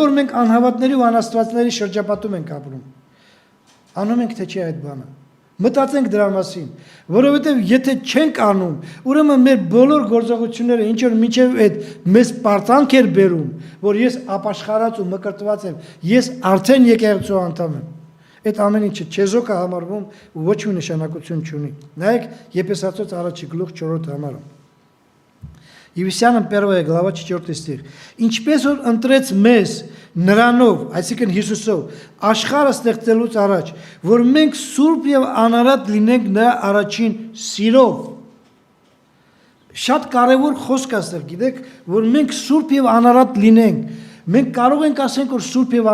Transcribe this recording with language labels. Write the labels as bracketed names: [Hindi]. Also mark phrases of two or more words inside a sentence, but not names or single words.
[Armenian] որ մենք անհավատների ու անաստվածների շրջապատում ենք ապրում։ Անում ենք թե չէ այդ բանը։ Մտածենք դրա մասին, որովհետև եթե չենք անում, ուրեմն մեր բոլոր գործողությունները ինչ որ մինչև այդ մեզ պարտանք էր բերում, որ ես ապաշխարած ու մկրտված եմ, ես արդեն եկեղեցու անդամ եմ։ Այդ ամեն ինչը չեզոք է համարվում ու ոչ մի նշանակություն չունի։ Նայեք Եփեսացոց 1 գլուխ 4 համարը։ [Russian] Ефесянам 1 глава 4 стих. [Armenian] Ինչպես որ ընտրեց մեզ նրանով, այսինքն Հիսուսով, աշխարհը ստեղծելուց առաջ, որ մենք սուրբ եւ անարատ լինենք նրա առաջին սիրով։ Շատ կարևոր խոսք է ստեղ, գիտեք, որ մենք սուրբ եւ անարատ լինենք։ Մենք կարող ենք ասենք, որ սուրբ եւ